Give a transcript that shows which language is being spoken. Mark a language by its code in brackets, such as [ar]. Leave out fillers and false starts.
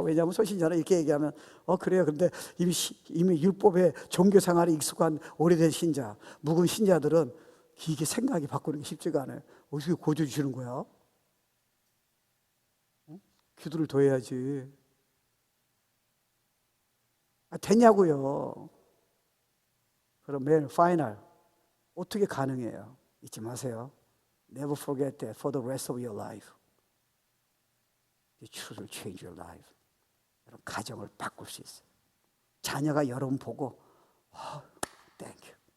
[ko] 왜냐하면 초신자는 이렇게 얘기하면 그래요. 근데 이미 율법의 종교 생활에 익숙한 오래된 신자, 묵은 신자들은 이게 생각이 바꾸는 게 쉽지가 않아요. 어떻게 고쳐주시는 거야? 기도를 더 해야지. 되냐고요. 그럼 매일 파이널 어떻게 가능해요? 잊지 마세요. [en] Never forget that for the rest of your life. The truth will change your life. [ko] 여러분 가정을 바꿀 수 있어요. 자녀가 여러분 보고 [en] Thank you.